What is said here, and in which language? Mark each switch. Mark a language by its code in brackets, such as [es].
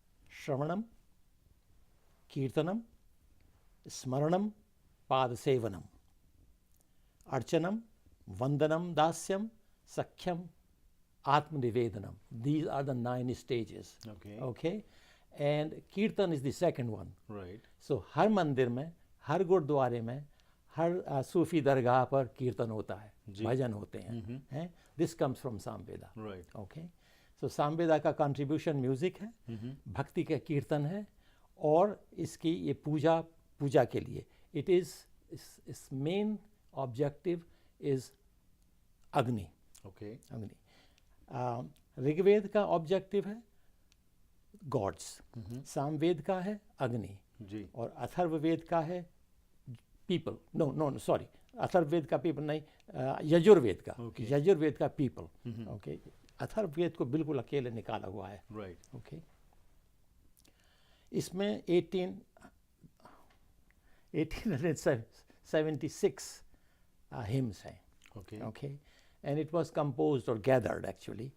[sa] Shravanam, Kirtanam, Smaranam, Padasevanam, Archanam, Vandanam, Dasyam, Sakhyam, Atmanivedanam. [en] These are the 9 stages. Okay. Okay. And Kirtan is the second one. Right. So [hi] हर मंदिर में, हर गुरुद्वारे में, हर सूफी दरगाह पर कीर्तन होता है, भजन होते हैं. [en] This comes from Samveda. Right. Okay. [hi] So Samveda का contribution music है, भक्ति का कीर्तन है, और इसकी ये पूजा के लिए [en] it is its main objective is Agni. Okay. Agni. [hi] Rigveda का ऑब्जेक्टिव है गॉड्स, सामवेद का है अग्नि, जी. और अथर्ववेद का है पीपल. [en] no sorry, [hi] अथर्ववेद का पीपल नहीं, यजुर्वेद का. [en] Okay. [hi] यजुर्वेद का पीपल. ओके. अथर्ववेद को बिल्कुल अकेले निकाला हुआ है. [en] Right. [hi] ओके. इसमें 1876 hymns हैं. [en] Okay. Okay. And it was composed or gathered actually